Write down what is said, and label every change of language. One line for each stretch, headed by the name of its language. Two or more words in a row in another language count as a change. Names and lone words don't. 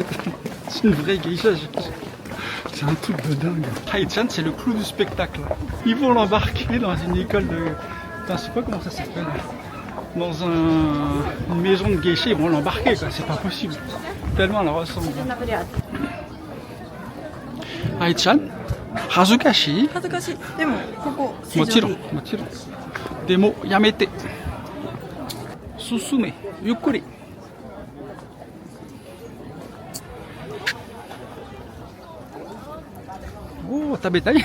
French: C'est une vraie geisha. C'est un truc de dingue. Aïchan, c'est le clou du spectacle. Ils vont l'embarquer dans une école de... Putain, je sais pas comment ça s'appelle. Dans une maison de geisha, ils vont l'embarquer, quoi. C'est pas possible. Tellement elle ressemble. Aïchan,
Japanese: hazukashi. 恥ずかしい。でも、ここ. もちろん、もちろん。でも、やめて。進め、ゆっくり. Oh, 食べたい